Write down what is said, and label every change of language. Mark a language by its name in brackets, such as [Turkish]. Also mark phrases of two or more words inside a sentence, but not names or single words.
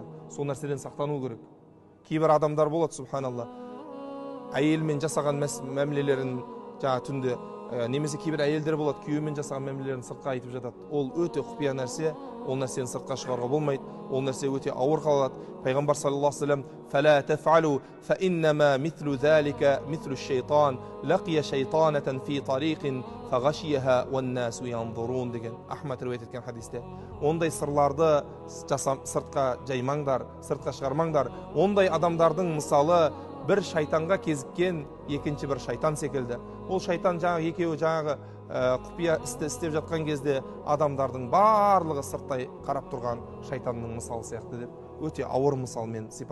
[Kazakh] Сол нәрседен сақтану керек. Кейбір адамдар болады, субханалла, әйелмен жасаған мәмілелерін жаңа түнде, немесе кейбір әйелдер болады, күйеуімен жасаған мәмілелерін сыртқа айтып жатады. Ол өте құпия нәрсе, ол нәрсені сыртқа шығаруға болмайды. Ол нәрсе өте ауыр қалады. [Arabic] Пайғамбар صلى الله عليه وسلم فلا تفعلوا فإنما مثل ذلك مثل شيطان لقي شيطانة في طريق فغشيها والناس ينظرون" [Kazakh] деген Ахмад риуаят еткен хадисте. Ондай сырларды сыртқа жаймаңдар, сыртқа шығармаңдар. Ондай адамдардың мысалы бір шайтанға кезіккен екінші бір шайтан секілді. Ол шайтан жаңағы екеуі жаңағы құпия істі істеп жатқан кезде адамдардың барлығы сырттай қарап тұрған шайтанның мысалы сияқты деп өте ауыр мысалмен сипаттаған.